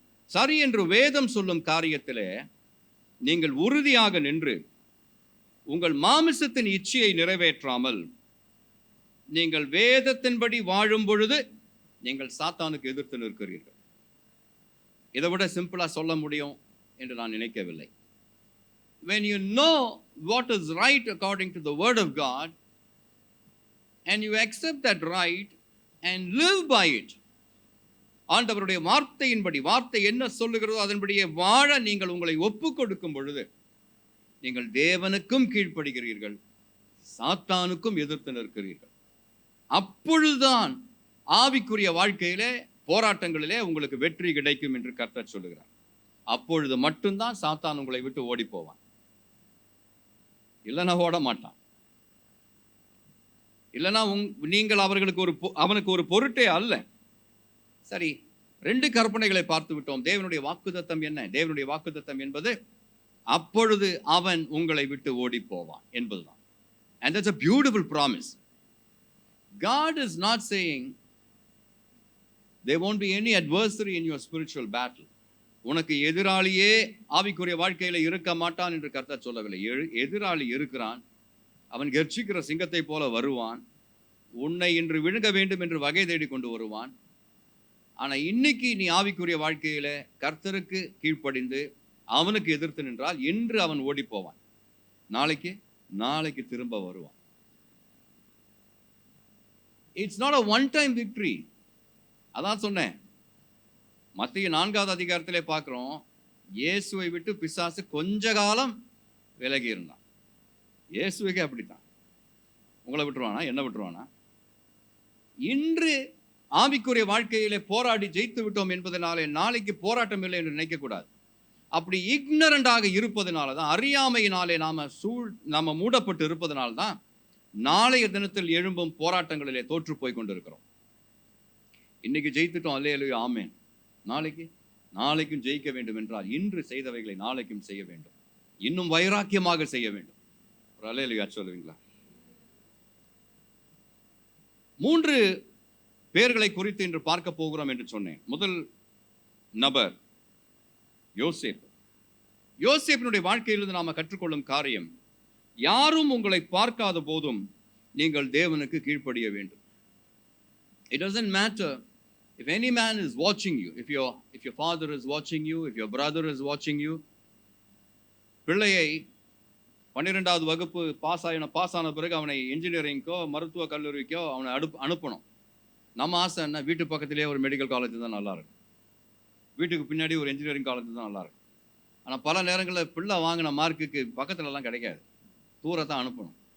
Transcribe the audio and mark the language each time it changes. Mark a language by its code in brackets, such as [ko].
[ta] சரி என்று வேதம் சொல்லும் காரியத்திலே நீங்கள் உறுதியாக நின்று உங்கள் மாமிசத்தின் இச்சையை நிறைவேற்றாமல் நீங்கள் வேதத்தின்படி வாழும் பொழுது நீங்கள் சாத்தானுக்கு எதிர்த்து நிற்கிறீர்கள். இதை விட சிம்பிளா சொல்ல முடியும் என்று நான் நினைக்கவில்லை. [en] When you know what is right according to the word of God and you accept that right and live by it, [ta] ஆண்டவருடைய வார்த்தையின்படி, வார்த்தை என்ன சொல்லுகிறதோ அதன்படியே வாழ நீங்கள் உங்களை ஒப்பு கொடுக்கும் பொழுது நீங்கள் தேவனுக்கும் கீழ்ப்படுகிறீர்கள், சாத்தானுக்கும் எதிர்த்து நிற்கிறீர்கள். அப்பொழுதுதான் ஆவிக்குரிய வாழ்க்கையிலே, போராட்டங்களிலே உங்களுக்கு வெற்றி கிடைக்கும் என்று கர்த்தர் சொல்லுகிறார். அப்பொழுது மட்டும்தான் சாத்தான் உங்களை விட்டு ஓடி போவான், இல்லைன்னா ஓட மாட்டான். இல்லைன்னா நீங்கள் அவனுக்கு ஒரு பொருட்டே அல்ல. சரி, 2 கற்பனைகளை பார்த்து விட்டோம். தேவனுடைய வாக்குத்தத்தம் என்ன? தேவனுடைய வாக்குத்தத்தம் என்பது அப்பொழுது அவன் உங்களை விட்டு ஓடி போவான் என்பதுதான். [en] And that's a beautiful promise. God is not saying there won't be any adversary in your spiritual battle. [ta] உனக்கு எதிராளியே ஆவிக்குரிய வாழ்க்கையில இருக்க மாட்டான் என்று கர்த்தர் சொல்லவில்லை. எதிராளி இருக்கிறான். அவன் கர்ஜிக்கிற சிங்கத்தை போல வருவான். உன்னை இன்று விழுங்க வேண்டும் என்று வகை தேடி கொண்டு வருவான். ஆனா இன்னைக்கு நீ ஆவிக்குரிய வாழ்க்கையில கர்த்தருக்கு கீழ்ப்படிந்து அவனுக்கு எதிர்த்து நின்றால் இன்று அவன் ஓடி போவான், நாளைக்கு திரும்ப வருவான். [en] It's not a one time victory. [ta] அதான் சொன்னேன், மத்திய 4வது அதிகாரத்திலே பார்க்கிறோம், இயேசுவை விட்டு பிசாசு கொஞ்ச காலம் விலகி இருந்தான். இயேசுவுக்கே அப்படித்தான். உங்களை விட்டுருவானா, என்ன விட்டுருவானா? இன்று ஆவிக்குரிய வாழ்க்கையிலே போராடி ஜெயித்து விட்டோம் என்பதனாலே நாளைக்கு போராட்டம் இல்லை என்று நினைக்கக்கூடாது. அப்படி இக்னரண்டாக இருப்பதனால தான், அறியாமையினாலே நாம மூடப்பட்டு இருப்பதனால தான் நாளைய தினத்தில் எழும்பும் போராட்டங்களிலே தோற்று போய் கொண்டிருக்கிறோம். இன்னைக்கு ஜெயித்துட்டோம், அல்லேலூயா, ஆமென். நாளைக்கும் ஜெயிக்க வேண்டும் என்றால் இன்று செய்தவைகளை நாளைக்கும் செய்ய வேண்டும், இன்னும் வைராக்கியமாக செய்ய வேண்டும். ஒரு அல்லேலூயா சொல்லுவீங்களா? 3 பேர்களை குறித்து இன்று பார்க்க போகிறோம் என்று சொன்னேன். முதல் நபர் யோசேப்பு. யோசேப்பினுடைய வாழ்க்கையிலிருந்து நாம கற்றுக்கொள்ளும் காரியம், யாரும் உங்களை பார்க்காத போதும் நீங்கள் தேவனுக்கு கீழ்ப்படிய வேண்டும். [en] It doesn't matter if any man is watching you, if your father is watching you, if your brother is watching you. [ta] பிள்ளையை 12வது வகுப்பு பாஸ் ஆன பிறகு அவனை இன்ஜினியரிங்கோ மருத்துவ கல்லூரிக்கோ அவனை அனுப்பணும். நம்ம ஆசை என்ன, வீட்டு பக்கத்திலேயே ஒரு மெடிக்கல் காலேஜ் தான் நல்லா இருக்கும், வீட்டுக்கு பின்னாடி ஒரு இன்ஜினியரிங் காலேஜ் தான் நல்லா இருக்கும். ஆனால் பல நேரங்களில் பிள்ளை வாங்கின மார்க்குக்கு பக்கத்துலலாம் கிடைக்காது, தூரத்தான் அனுப்பணும்.